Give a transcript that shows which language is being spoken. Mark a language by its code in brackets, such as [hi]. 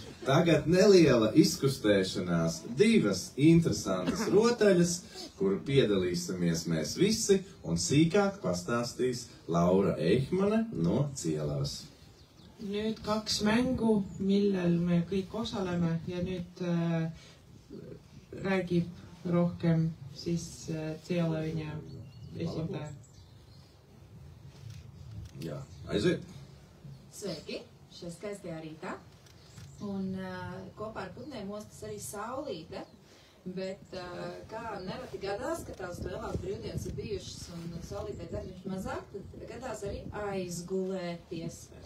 [lv] Tagad neliela izkustēšanās, 2 interesantas rotaļas, kuru piedalīsimies mēs visi, un sīkāk pastāstīs Laura Eichmane no Cielavas. [et] Nüüd 2 mängu, millel me kõik osaleme ja nüüd räägib rohkem siis Cielaviņa esindaja. [lv] Jā, aiziet. Sveiki, šeit skaistajā rītā. Un kopā ar putniem mostas arī saulīte, bet kā nereti gadās, ka tās lielās brīvdienas ir bijušas un saulītē darbiņš mazāk, tad gadās arī aizgulēties.